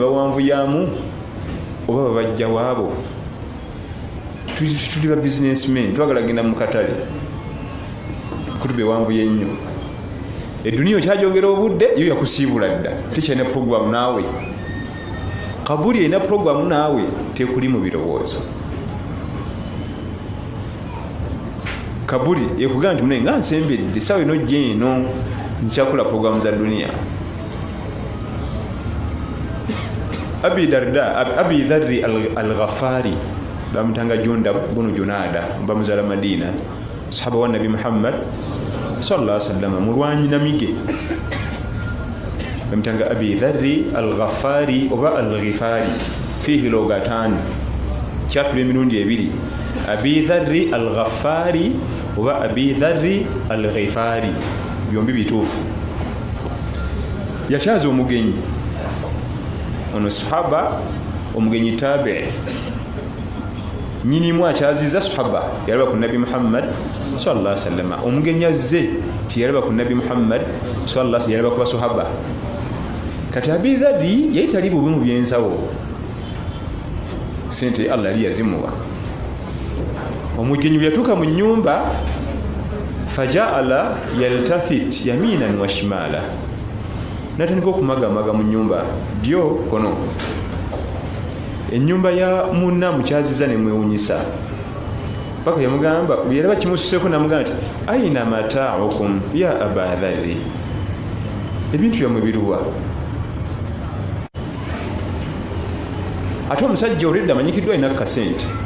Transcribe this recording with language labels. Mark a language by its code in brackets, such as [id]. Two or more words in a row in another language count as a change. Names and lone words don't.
[lg] bawanvuyamu oba babajja waabo tuli ba businessmen twagala genda mu katale kutuba ewanvuye nnyo eduniya okyajongera obudde yo yakusiibula dda tekyalina programu naawe kabuli erina programu naawe tekuli mu birowoozo kabuli ekugamba nti munaye nga nsembedde sawa eno gyeno nkyakola programu za duniya. Abi Dharri al-Ghafari bamutanga Junda bunu Junada bamuzala Madina sahaba wa Nabi Muhammad [ar] صلى الله عليه وسلم [lg] mulwanyi namige bamutanga Abi Dharri al-Ghafari oba al-Ghifari [ar] فيه لغتان [lg] kyatule emirundi ebiri Abi Dharri al-Ghafari oba Abi Dharri al-Ghifari byombi bituufu yakyaza omugenyi ono sahaba omugenyi tabi nyini mwakyaziza sahaba yalaba ku Nabi Muhammad [ar] صلى الله عليه وسلم [lg] omugenyi azze tiyalaba ku Nabi Muhammad [ar] صلى الله عليه وسلم [lg] yalaba ku sahaba kati Abi Dharri yali tali bubi mu byensawo sente Allah yali yazimuwa omugenyi yatuuka mu nnyumba [ar] فجعل يلتفت يمينا وشمالا [lg] natandika okumagamaga mu nnyumba ddyo kono ennyumba ya munna mukyaziza nemwewunyisa paka yamugamba yalaba kimususeko namugamba nti [ar] أين متاعكم يا أبا ذر [lg] ebintu byammwe biruwa ate omusajja olwedda amanyikiddwa alina kasente